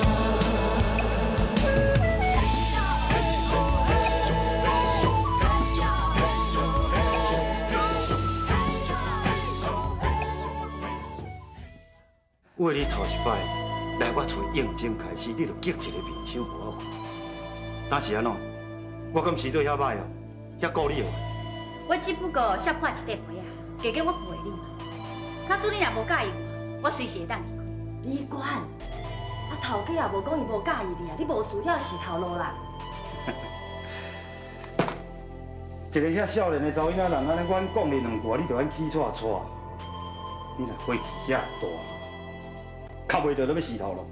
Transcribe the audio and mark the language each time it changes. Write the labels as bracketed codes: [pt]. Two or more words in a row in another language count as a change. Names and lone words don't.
[nan] 为你头一摆来我厝应征开始，你就激一个面相互我看，但是安怎？我敢是做遐歹哦，遐顾你哦。我只不过少看一块皮啊，加减我陪你嘛。假使你若无介意我随时会当离开。李官，头家也无讲伊无介意你啊，你无需要死头路啦。一个遐少年的查某囡仔人安尼，阮讲你两句，你就安起错错，你若火气遐大，较袂着你要死头路。